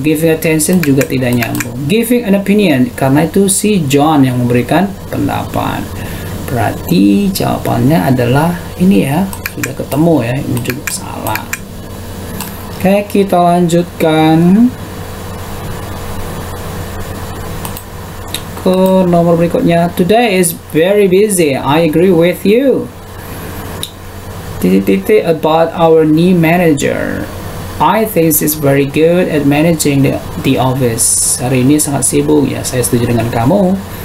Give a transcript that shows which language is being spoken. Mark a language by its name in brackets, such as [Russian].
[English] Giving attention [Indonesian] juga tidak nyambung. [English] Giving an opinion, [Indonesian] karena itu si John yang memberikan pendapat. Berarti jawabannya adalah ini ya. Sudah ketemu ya, ini juga salah. Oke, kita lanjutkan ke nomor berikutnya. [English] Today is very busy, I agree with you. [Indonesian] Titik-titik [English] about our new manager. I think she's very good at managing the office. [Indonesian] Hari ini sangat sibuk ya, saya setuju dengan kamu.